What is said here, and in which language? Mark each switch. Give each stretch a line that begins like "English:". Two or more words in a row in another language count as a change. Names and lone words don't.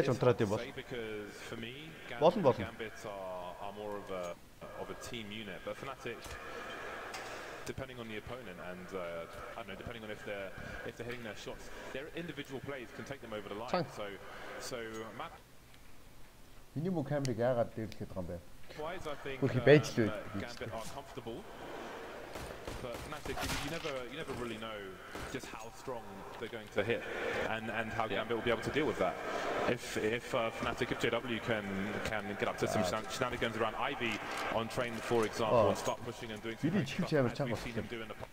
English: say because for me, Gambits are more of a team unit, but Fnatic, depending on the opponent and I don't know, depending on if they're hitting their shots, their individual plays can take them over the line. So map.
Mongolian: Миний мөн камерыг яагаад дээрлэхэд байгаа юм бэ?
English: Wise, I think Gambit are comfortable, but Fnatic, you never really know just how strong they're going to hit and how Gambit will be able to deal with that. If Fnatic, if JW can get up to some shenanigans around Ivy on train, for example, and start pushing and doing some we've seen him do in the past.